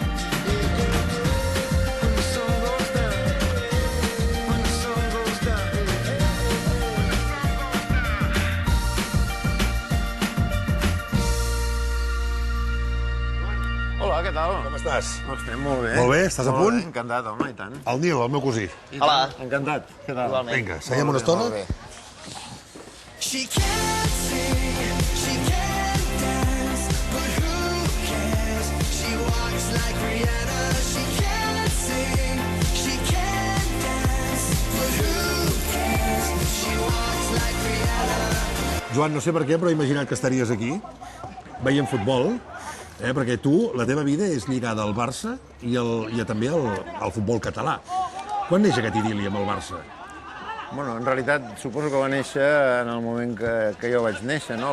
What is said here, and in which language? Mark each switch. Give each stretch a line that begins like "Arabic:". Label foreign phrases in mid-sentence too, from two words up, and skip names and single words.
Catalan: Hola, què tal? Com estàs? Estem molt bé. Molt bé, estàs a punt? Encantat, home, i tant. El Nil, el meu cosí. Hola. Encantat. Què tal? Igualment. Vinga, seguim una estona? Molt bé.
English: She can't sing, she can't dance, but who cares? She walks like Rihanna. She can't sing, she can't dance, but who cares? She walks like Rihanna.
Catalan: Joan, no sé per què, però he imaginat que estaries aquí, veient futbol, perquè tu, la teva vida és lligada al Barça i també al futbol català. Quan neix aquest idil·li amb el Barça? Bueno, en realitat, suposo que va néixer en el moment que jo vaig néixer, no?